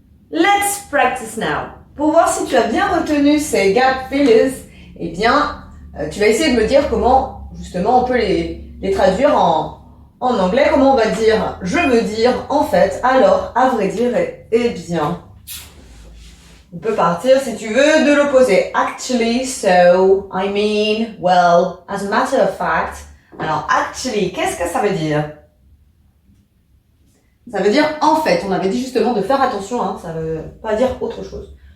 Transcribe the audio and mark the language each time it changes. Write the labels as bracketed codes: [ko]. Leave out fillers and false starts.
[en] Let's practice now. [fr] Pour voir si tu as bien retenu ces gap fillers, eh bien, tu vas essayer de me dire comment, justement, on peut les traduire en anglais. Comment on va dire je veux dire, en fait, alors, à vrai dire, et eh bien. On peut partir, si tu veux, de l'opposé. [en] Actually, so, I mean, well, as a matter of fact. [fr] Alors, actually, qu'est-ce que ça veut dire? Ça veut dire en fait. On avait dit justement de faire attention, hein, ça veut pas dire autre chose.